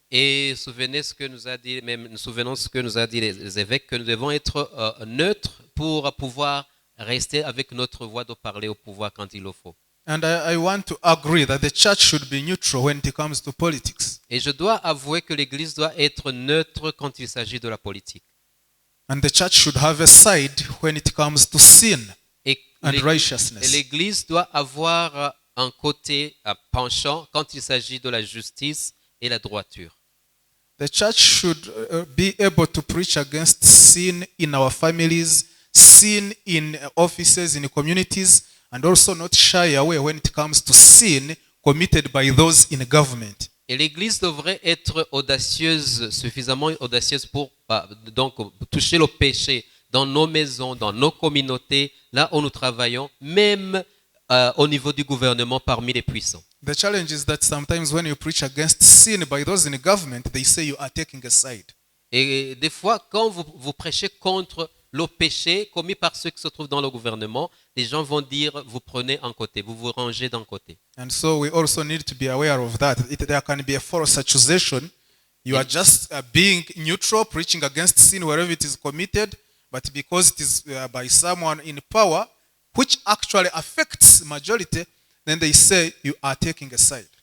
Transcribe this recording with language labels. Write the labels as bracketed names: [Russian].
[French] Et souvenez ce que nous a dit, même nous souvenons ce que nous a dit les évêques, que nous devons être neutres pour pouvoir rester avec notre voix de parler au pouvoir quand il le faut. [English] And I want to agree that the church should be neutral when it comes to politics. [French] Et je dois avouer que l'Église doit être neutre quand il s'agit de la politique. [English] And the church should have a side when it comes to sin [French] Et [English] and [French] et [English] righteousness. [French] l'Église doit avoir un côté penchant quand il s'agit de la justice et la droiture. [English] The church should be able to preach against sin in our families, sin in offices, in communities, and also not shy away when it comes to sin committed by those in government. [French] Et l'Église devrait être audacieuse, suffisamment audacieuse pour donc toucher le péché dans nos maisons, dans nos communautés, là où nous travaillons, même au niveau du gouvernement parmi les puissants. [English] The challenge is that sometimes when you preach against sin by those in government, they say you are taking a side. [French] Et des fois, quand vous prêchez contre le péché commis par ceux qui se trouvent dans le gouvernement, les gens vont dire, vous prenez un côté, vous vous rangez d'un côté. [English] And so we also need to be aware of that. There can be a false accusation. You are just being neutral, preaching against sin wherever it is committed, but because it is by someone in power, which actually affects majority, then they say you are taking a side.